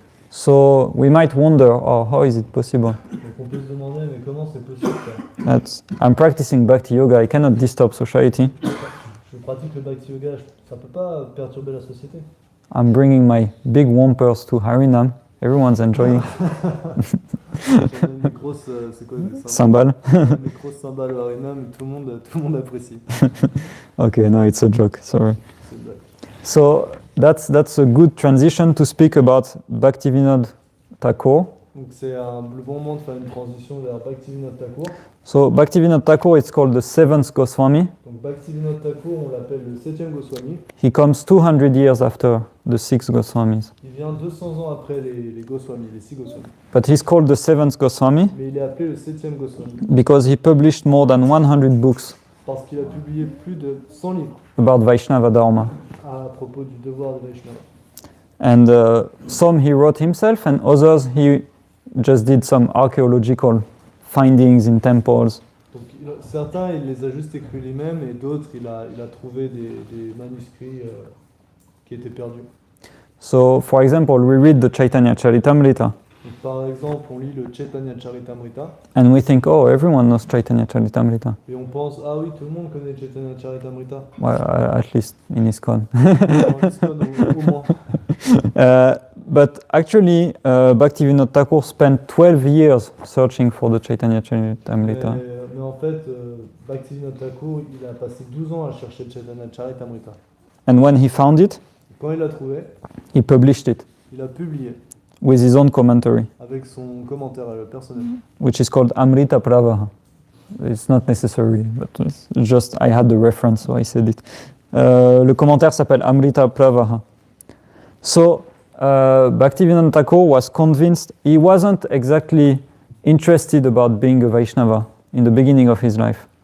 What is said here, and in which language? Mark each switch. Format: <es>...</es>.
<en>So we might wonder, how is it possible?</en> <fr>Donc on peut se demander, mais comment c'est possible ça?</fr> <en>I'm practicing Bhakti Yoga, I cannot disturb society.</en> <fr>Je pratique le bhakti yoga, ça peut pas perturber la société.</fr> <en>I'm bringing my big wampers to Harinam. Everyone's enjoying.</en> <fr>J'amène des grosses, c'est quoi, des Cymbales. des grosses cymbales au harinam, tout le monde apprécie.</fr> <en>Okay, no, it's a joke. Sorry.</en> <fr>C'est une blague.</fr> <en>So that's a good transition to speak about Bhaktivinoda Thakur.</en> <fr>Donc c'est le bon moment de faire une transition vers Bhaktivinoda Thakur.</fr> <en>So Bhaktivinoda Thakur, it's called the seventh Goswami.</en> <fr>Donc Bhaktivinoda Thakur, on l'appelle le 7e Goswami.</fr> <en>He comes 200 years after the six Goswamis.</en> <fr>Il vient 200 ans après les Goswamis, les 6 Goswamis.</fr> <en>But he's called the seventh Goswami</en> <fr>Mais il est appelé le 7e Goswami</fr> <en>because he published more than 100 books</en> <fr>parce qu'il a publié plus de 100 livres</fr> <en>about Vaishnava Dharma.</en> <fr>à propos du devoir de Vaishnava.</fr> <en>And some he wrote himself, and others he just did some archaeological findings in temples.</en> <fr>Donc certains, il les a juste écrits lui-même, et d'autres, il a trouvé des manuscrits qui étaient perdus.</fr> <en>So, for example, we read the Chaitanya Charitamrita,</en> <fr>Donc, par exemple, on lit le Chaitanya Charitamrita,</fr> <en>and we think, oh, everyone knows Chaitanya Charitamrita.</en> <fr>et on pense, ah oui, tout le monde connaît Chaitanya Charitamrita.</fr> <en>Well, at least in ISKCON.</en> <fr>En ISKCON, au moins.</fr> <en>But actually, Bhaktivinoda Thakur spent 12 years searching for the Chaitanya Charitamrita.</en> <fr>Mais en fait, Bhaktivinoda Thakur, il a passé 12 ans à chercher Chaitanya Charitamrita.</fr> <en>And when he found it,</en> <fr>Quand il l'a trouvé,</fr> <en>he published it</en> <fr>il a publié</fr> <en>with his own commentary,</en> <fr>avec son commentaire personnel.</fr> <en>which is called Amrita Pravaha. It's not necessary, but it's just I had the reference, so I said it.</en> <fr>Le commentaire s'appelle Amrita Pravaha.</fr> <en>So, Bhaktivinoda Thakur was convinced he wasn't exactly interested about being a Vaishnava in the beginning of his life.</en>